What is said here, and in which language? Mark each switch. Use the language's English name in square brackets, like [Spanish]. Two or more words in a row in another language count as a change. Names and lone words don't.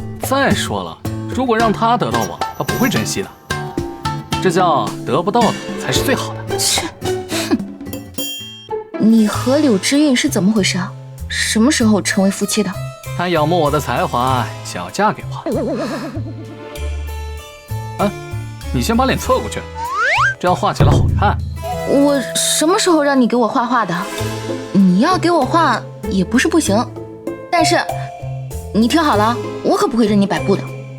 [Chinese] 再說了，如果讓她得到我，她不会珍惜的。這叫得不到的才是最好的。切，哼！你和柳之韻是怎麼回事啊？什麼時候成為夫妻的？她仰慕我的才華，想要嫁給我。啊，你先把臉側過去，這樣畫起來好看。我什麼時候讓你給我畫畫的？你要給我畫也不是不行，但是你聽好了，我可不會任你擺布的。